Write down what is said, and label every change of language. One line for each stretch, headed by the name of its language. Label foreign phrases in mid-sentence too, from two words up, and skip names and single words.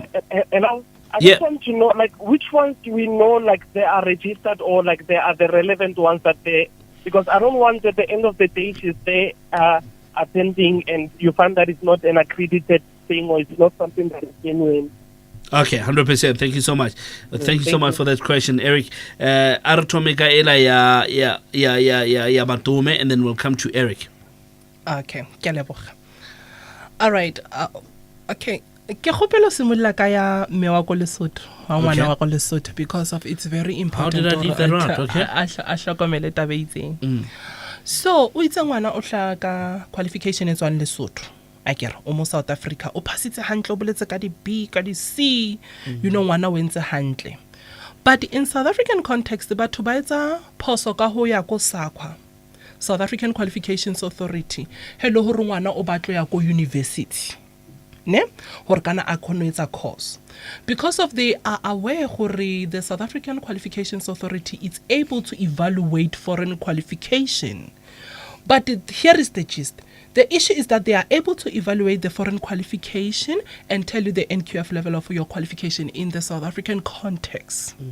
English: I just want to know, which ones do we know, they are registered or, they are the relevant ones that they... Because I don't want at the end of the day she's there attending and you find that it's not an accredited thing or it's not something that is genuine. Okay, 100%. Thank you so much. Thank you so much for that question, Eric.
Southern Sotho: Aratomeka ela ya Matume,
English: and then we'll come to Eric. Okay, all right.
Southern Sotho: Okay. Ke gopela simolla ka ya me wa go Lesotho wa ngwana wa go Lesotho
English: because of it's very important. How did I leave that out? Okay.
Southern Sotho: A hlokomele taba itseng. So o itse ngwana o hla ka qualification e tswang Lesotho. Akere o mo South Africa o phasitse hantle o boletse ka di B ka di C,
English: you know
Southern Sotho: ngwana o entse hantle.
English: But in South African context
Southern Sotho: batho ba etsa phoso ka ho ya ko SAQA, South African Qualifications Authority. Hello hore ngwana o batlo ya ko university. ne hore kana a kgone ho etsa
English: course, because of they are aware hore the South African Qualifications Authority is able to evaluate foreign qualification. But here is the gist. The issue is that they are able to evaluate the foreign qualification and tell you the NQF level of your qualification in the South African context.